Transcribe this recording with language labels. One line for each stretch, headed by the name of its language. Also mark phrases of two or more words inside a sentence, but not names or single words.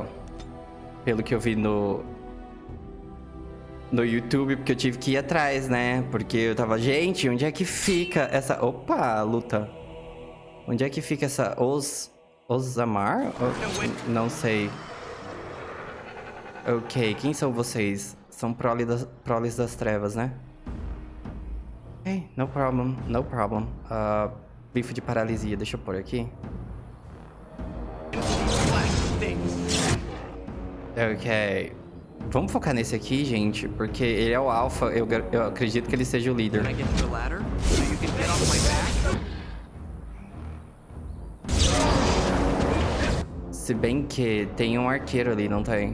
Portuguese: Pelo que eu vi no YouTube, porque eu tive que ir atrás, né? Porque eu tava... Gente, onde é que fica essa... Opa, luta. Onde é que fica essa... Osamar? Não sei. Ok, quem são vocês? São proles das trevas, né?
English: Ok, no problem, no problem.
Portuguese: Bife de paralisia, deixa eu pôr aqui. Ok. Vamos focar nesse aqui, gente, porque ele é o alpha. Eu acredito que ele seja o líder. Se bem que tem um arqueiro ali, não tem?